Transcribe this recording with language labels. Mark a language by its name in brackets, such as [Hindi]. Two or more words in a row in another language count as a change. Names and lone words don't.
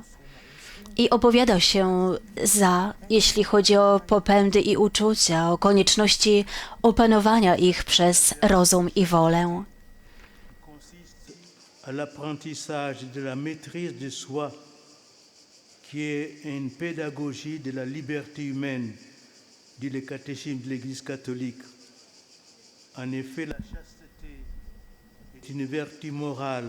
[Polish] I opowiada się za, jeśli chodzi o popędy i uczucia, o konieczności opanowania ich przez rozum i wolę. [French] Consiste à l'apprentissage de la maîtrise de soi, qui est une pédagogie de la liberté humaine, dit le catéchisme de l'Église catholique. En effet, la chasteté est une vertu morale.